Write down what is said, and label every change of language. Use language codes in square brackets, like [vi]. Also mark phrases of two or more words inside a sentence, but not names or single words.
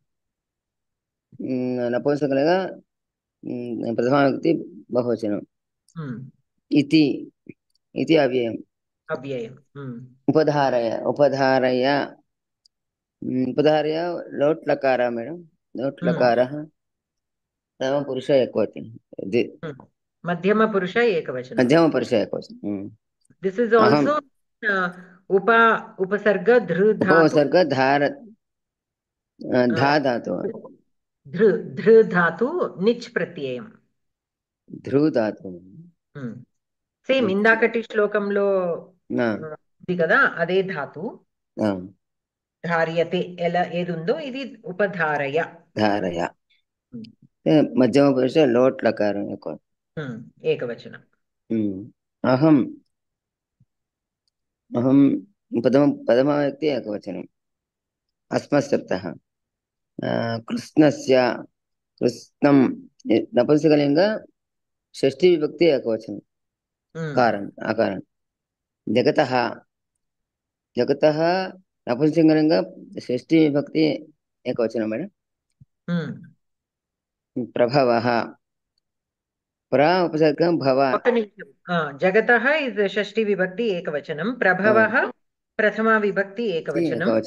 [sa] नपुंसकलिङ्ग प्रथमाविभक्ति बहुवचनं इति इति अव्ययम् उपधारय उपधारय उपधारय लोट् लकार मैडम लोट् लकारः प्रथमपुरुष एकवचनं मध्यमपुरुष एकवचनं मध्यमपुरुष एकवचनं [en] this is also [sa] उपसर्ग धृ धातु उपसर्ग धार धा धातु धृ धातु निच् प्रत्ययम् ध्रुव धातु [te] సేమ్ ఇందాకటి శ్లోకంలో ఉంది కదా అదే ధాతు ధార్యతే ఎలా ఏది ఉందో ఇది ఉపధారయ ధారయ మధ్యమ పురుష లోట్ లకారం ఏకవచనం అహం అహం ప్రథమ వ్యక్తి ఏకవచనం అస్మత్ [sa] శబ్దः కృష్ణస్య కృష్ణం నపుంసకలింగ షష్ఠీ విభక్తి ఏకవచనం कारण आकारण जगतः जगतः नपुंसकलिंग षष्ठी विभक्ति एकवचनं मैडम प्रभवः प्र उपसर्गं भव जगतः इज षष्ठी विभक्ति एकवचनं प्रभवः प्रथमा विभक्ति एकवचनं